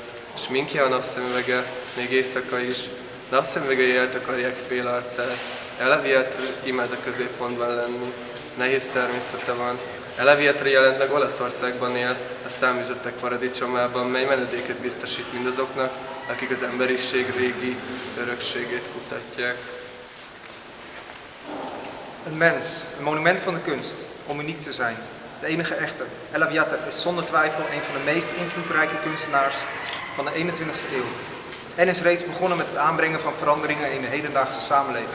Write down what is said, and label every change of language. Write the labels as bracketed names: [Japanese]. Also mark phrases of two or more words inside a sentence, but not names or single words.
[Hungarian] Sminkje a napszemüvege, még éjszaka is. Napszemüvegei eltakarják fél arcát. Ella Viator imád a középpontban lenni. Nehéz természete van. Ella Viator jelenleg Olaszországban él, a száműzettek paradicsomában, mely menedéket biztosít mindazoknak, akik az emberiség régi örökségét kutatják. [Dutch] Een mens, een monument van de kunst, om uniek te zijn. De enige echte. Ella Viator is zonder twijfel een van de meest invloedrijke kunstenaars van de 21e eeuw. En is reeds begonnen met het aanbrengen van veranderingen in de hedendaagse samenleving.